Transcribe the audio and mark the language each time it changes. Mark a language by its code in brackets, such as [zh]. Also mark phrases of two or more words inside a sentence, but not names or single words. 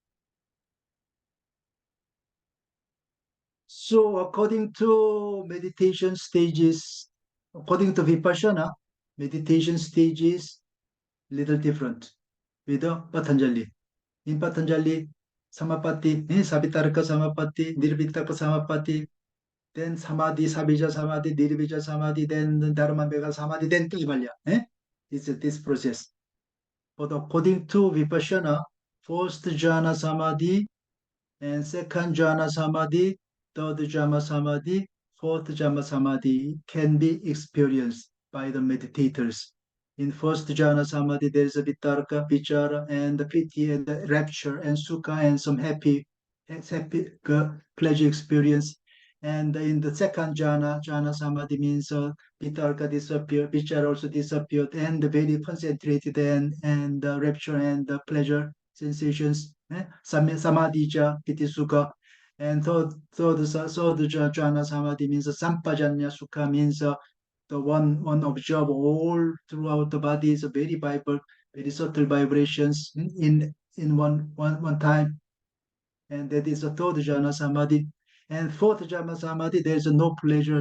[en] So according to meditation stages, according to Vipassana, meditation stages little different with Patanjali. In Patanjali, [sa] Samapatti, Savitarka Samapatti, Nirvitaka Samapatti, then Samadhi, Sabija Samadhi, Nirvija Samadhi, then Dharmabhega Samadhi, [en] then Kaivalya. It's this process. But according to Vipassana, first [pi] jhana samadhi [en] and second [pi] jhana samadhi, [en] third [pi] jhana samadhi, [en] fourth [pi] jhana samadhi [en] can be experienced by the meditators. In first [pi] jhana samadhi, [en] there is a vitarka, vichara, and the piti, and the rapture, and sukha, and some happy pleasure experience. And in the second [pi] jhana samadhi [en] means vitarka disappeared, vichara also disappeared, and very concentrated, and the rapture and the pleasure sensations. [pi] Samadhija, piti, sukha. [en] And third [pi] jhana samadhi [en] means [sa] sampajanya sukha, [en] means the one observe all throughout the body is a very vibrant, very subtle vibrations in one time. And that is the third [pi] jhana samadhi. [en] And fourth [pi] jhana samadhi, [en] there is no pleasure.